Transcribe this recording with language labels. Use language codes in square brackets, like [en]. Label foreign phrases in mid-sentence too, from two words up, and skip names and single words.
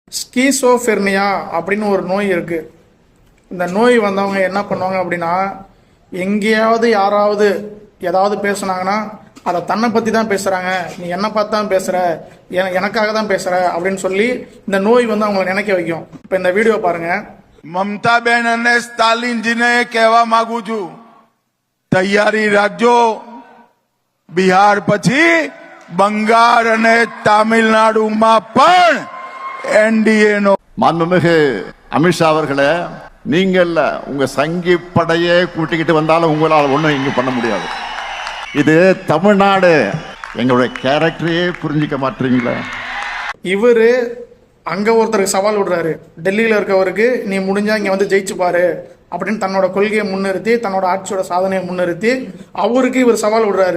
[ta] ஸ்கீசோஃபெர்னியா அப்படின்னு ஒரு நோய் இருக்கு. இந்த நோய் வந்தவங்க என்ன பண்ணுவாங்க அப்படின்னா, எங்கேயாவது யாராவது ஏதாவது பேசுனாங்கன்னா அதை தன்னை பற்றி தான் பேசுகிறாங்க, நீ என்னை பார்த்து தான் பேசுகிற, எனக்காக தான் பேசுகிற அப்படின்னு சொல்லி இந்த நோய் வந்து அவங்களை நினைக்க வைக்கும். இப்போ இந்த வீடியோ பாருங்க. [gu] મમતા બેન અને સ્ટાલિનજીને કહેવા માંગુ છું, તૈયારી રાખજો. બિહાર પછી બંગાળ અને તામિલનાડુમાં પણ એનડીએ નો. [ta] மாண்புமிகு அமித்ஷா அவர்களே, நீங்க இல்ல உங்க சங்கி படையே கூட்டிக்கிட்டு வந்தாலும் உங்களால் ஒண்ணும் இங்க பண்ண முடியாது. இது தமிழ்நாடு. எங்களுடைய கேரக்டரையே புரிஞ்சிக்க மாட்டீங்களா? இவரு அங்க ஒருத்தருக்கு சவால் விடுறாரு, டெல்லியில இருக்கவருக்கு நீ முடிஞ்சா இங்க வந்து ஜெயிச்சு பாரு அப்படின்னு தன்னோட கொள்கையை முன்னிறுத்தி, தன்னோட ஆட்சியோட சாதனையை முன்னிறுத்தி அவருக்கு இவர் சவால் விடுறாரு.